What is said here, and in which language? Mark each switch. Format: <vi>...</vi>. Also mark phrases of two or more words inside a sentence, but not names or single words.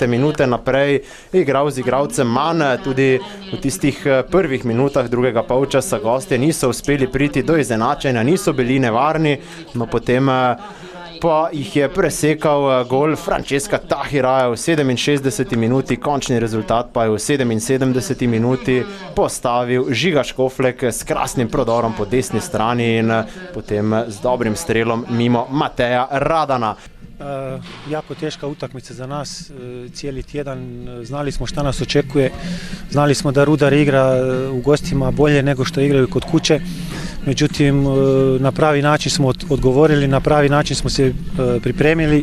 <sl>minute naprej igral z igralcem manj, tudi v tistih prvih minutah drugega polčasa gostje niso uspeli priti do izenačenja, niso bili nevarni, no potem pa jih je presekal gol Francesca Tahiraja v 67. minuti, končni rezultat pa je v 77. minuti postavil Žiga Škoflek s krasnim prodorom po desni strani in potem z dobrim strelom mimo Mateja Radana.</sl> <hr>Jako teška utakmica za nas cijeli tjedan, znali smo šta nas očekuje, znali smo da Rudar igra u gostima bolje nego što igraju kod kuće, međutim na pravi način smo odgovorili, na pravi način smo se pripremili.</hr>